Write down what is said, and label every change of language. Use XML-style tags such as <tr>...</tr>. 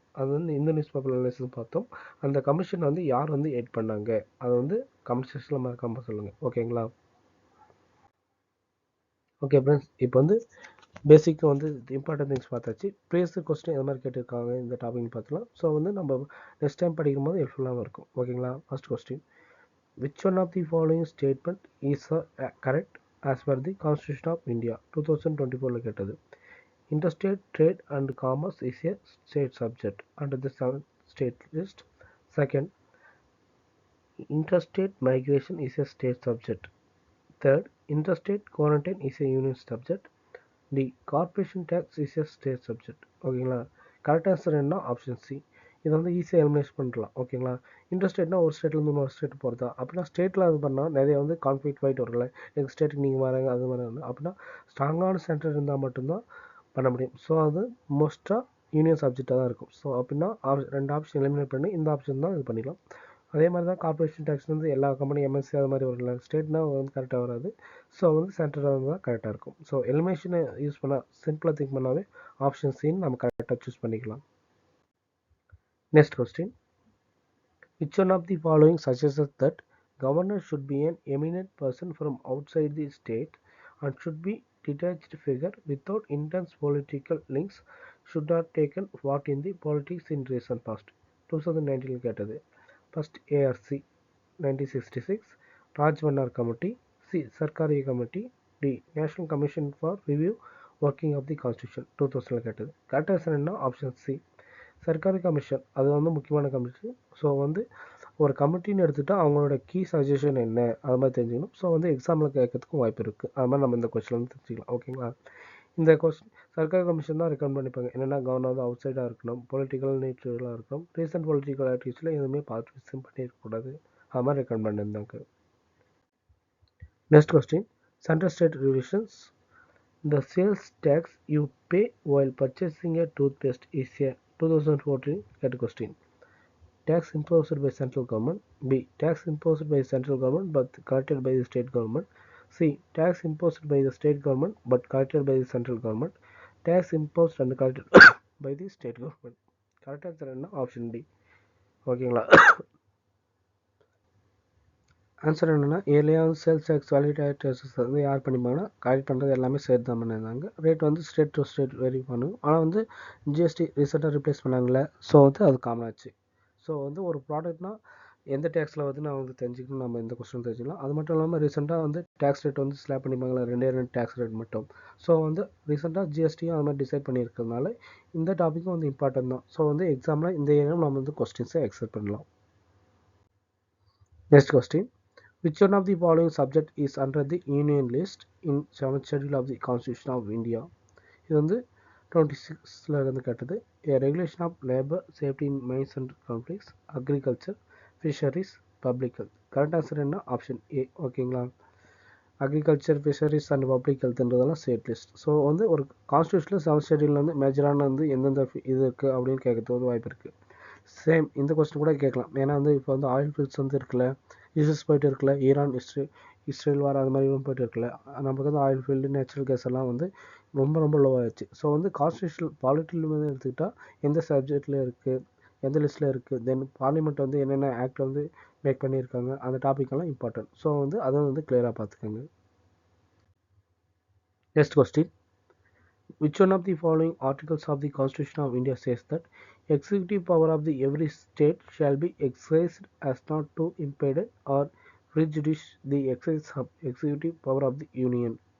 <ta>அது வந்து இந்த நியூஸ் பேப்பர் அனாலிசிஸ் பார்த்தோம். அந்த கமிஷன் வந்து யார் வந்து எட் பண்ணாங்க, அதை வந்து கமெண்ட் செக்ஷனில் மறக்காம சொல்லுங்கள், ஓகேங்களா. ஓகே ஃப்ரெண்ட்ஸ், இப்போ வந்து பேசிக்காக வந்து இம்பார்ட்டன்ட் திங்ஸ் பார்த்தாச்சு. ப்ரீவியஸ் கொஸ்டின் எது மாதிரி கேட்டிருக்காங்க இந்த டாபிக்னு பார்த்துலாம். ஸோ வந்து நம்ம நெக்ஸ்ட் டைம் படிக்கும்போது ஹெல்ப்ஃபுல்லாகவும் இருக்கும், ஓகேங்களா.</ta> <en>First question, which one of the following statement is correct as per the Constitution of India 2024 கேட்டது. Interstate trade and commerce is a state subject under the 7th state list. Second, interstate migration is a state subject. Third, interstate quarantine is a union subject. D, corporation tax is a state subject.</en> <ta>ஓகேங்களா. Correct answer என்ன, option C. இதை வந்து ஈஸியாக eliminate பண்ணலாம், ஓகேங்களா. இன்டர்ஸ்டேட்னா ஒரு ஸ்டேட்லேருந்து இன்னொரு state போகிறதா, அப்படின்னா ஸ்டேட்டில் அது பண்ணால் நிறைய வந்து கான்ஃப்ளிக்ட் ஆகிட்டு வரல, எங்கள் ஸ்டேட்டுக்கு நீங்கள் வராங்க அது மாதிரி வந்து அப்படின்னா ஸ்ட்ராங்கான சென்டர் இருந்தால் மட்டும்தான் பண்ண முடியும். ஸோ அது மோஸ்ட்டாக யூனியன் சப்ஜெக்டாக தான் இருக்கும். ஸோ அப்படின்னா ரெண்டு ஆப்ஷன் எலிமினேட் பண்ணி இந்த ஆப்ஷன் தான் இது பண்ணிக்கலாம். அதே மாதிரி தான் கார்பரேஷன் டேக்ஸ் வந்து எல்லா கம்பெனி எம்எஸ்சி அது மாதிரி வரல, ஸ்டேட்னா வந்து கரெக்டாக வராது. ஸோ வந்து சென்டராக தான் கரெக்டாக இருக்கும். ஸோ எலிமினேஷனை யூஸ் பண்ணால் சிம்பிளாக திங்க் பண்ணாவே ஆப்ஷன் சின்னு நம்ம கரெக்டாக சூஸ் பண்ணிக்கலாம்.</ta> <en>Next question, which one of the following suggests that governor should be an eminent person from outside the state and should be detached figure without intense political links, should have taken part in the politics in recent past? 2019 கேட்டது. First ARC 1966, Rajvannar Committee, C, Sarkari Committee, D, National Commission for Review Working of the Constitution 2000 கேட்டது.</en> <ta>Correct answer என்ன, option C, Sarkari commission. அது வந்து முக்கியமான commission. So வந்து ஒரு கமிட்டின்னு எடுத்துகிட்டா அவங்களோட கீ சஜஷன் என்ன அது மாதிரி தெரிஞ்சுக்கணும். ஸோ வந்து எக்ஸாமில் கேட்கறதுக்கும் வாய்ப்பு இருக்குது. அது மாதிரி நம்ம இந்த கொஸ்டின் வந்து தெரிஞ்சுக்கலாம், ஓகேங்களா. இந்த கொஸ்டின் சர்க்காரி கமிஷன் தான் ரெக்கமெண்ட் பண்ணிப்பாங்க. என்னென்னா கவர்னர் வந்து அவுட் சைடாக இருக்கணும், பொலிட்டிக்கல் நேச்சராக இருக்கணும், ரீசெண்ட் பொலிட்டிக்கல் ஆக்டிவிட்டிஸில் எதுவுமே பார்ட்டிசிபேட் பண்ணியிருக்கக்கூடாது, அது மாதிரி ரெக்கமெண்ட் பண்ணியிருந்தாங்க. Next question, central state relations.</ta> <en>The sales tax you pay while purchasing a toothpaste is a 2014 question. Tax imposed by central government. B, tax imposed by central government but collected by the state government. C, tax imposed by the state government but collected by the central government. Tax imposed and collected by the state government.</en> <ta>Correct answer என்ன, option D, ஓகேங்களா. Answer என்னென்னா ஏர்லியாக sales tax valid taxes வந்து யார் பண்ணிப்பாங்கன்னா collect பண்ணுறது எல்லாமே state தான் பண்ணியிருந்தாங்க. Rate வந்து ஸ்டேட் டு ஸ்டேட் வெரி பண்ணும். ஆனால் வந்து ஜிஎஸ்டி ரீசெண்டாக ரிப்ளேஸ் பண்ணாங்களே, ஸோ வந்து அது காமன் ஆச்சு. ஸோ வந்து ஒரு ப்ராடக்ட்னா எந்த டேக்ஸில் வந்து நான் வந்து தெரிஞ்சுக்கணும், நம்ம இந்த கொஸ்டின் தெரிஞ்சுக்கலாம். அது மட்டும் இல்லாமல் ரீசெண்டாக வந்து டேக்ஸ் ரேட் வந்து ஸ்லாப் பண்ணிப்பாங்களா, ரெண்டு டேக்ஸ் ரேட் மட்டும். ஸோ வந்து ரீசெண்டாக ஜிஎஸ்டியும் அது மாதிரி டிசைட் பண்ணியிருக்கிறதுனால இந்த டாப்பிக்கும் வந்து இம்பார்ட்டன்ட் தான். ஸோ வந்து எக்ஸாமில் இந்த ஏரியாவும் நம்ம வந்து கொஸ்டின்ஸை எக்ஸ்பெக்ட் பண்ணலாம்.</ta> <en>Next question, which one of the following subject is under the union list in 7th schedule of the Constitution of India? இது வந்து</en> <ta>26ல இருந்து கேட்டது regulation of labour safety in mines and conflicts agriculture fisheries public health. Correct answer என்ன option A. ஓகேங்களா, agriculture fisheries and public ஹெல்த்ன்றதெல்லாம் state list. So வந்து ஒரு கான்ஸ்டியூஷனில் 7th ஷெட்யூலில் வந்து மேஜரான வந்து எந்தெந்த இது இருக்குது அப்படின்னு கேட்கறது வாய்ப்பு இருக்குது. சேம் இந்த கொஸ்டின் கூட கேட்கலாம். ஏன்னா வந்து இப்போ வந்து ஆயில் ஃபீல்ட்ஸ் வந்து இருக்குல்ல, இஷ்யூஸ் போயிட்டு இருக்குல்ல, ஈரான் இஸ்ரேல் வார் அது மாதிரி போயிட்டு இருக்குல்ல, நமக்கு வந்து ஆயில் ஃபீல்டு நேச்சுரல் கேஸ் எல்லாம் வந்து ரொம்ப ரொம்ப லோவாகிடுச்சு. ஸோ வந்து கான்ஸ்டியூஷனல் பாலிட்டியில் வந்து எடுத்துக்கிட்டால் எந்த சப்ஜெக்டில் இருக்குது, எந்த லிஸ்ட்டில் இருக்குது, தென் பார்லிமெண்ட் வந்து என்னென்ன ஆக்ட் வந்து மேக் பண்ணியிருக்காங்க, அந்த டாபிக் எல்லாம் இம்பார்ட்டன்ட். ஸோ வந்து அதை வந்து கிளியராக பார்த்துக்கோங்க.</ta> <en>Next question, which one of the following articles of the Constitution of India says that executive power of the every state shall be exercised as not to impede or prejudice the exercise of executive power of the Union?</en>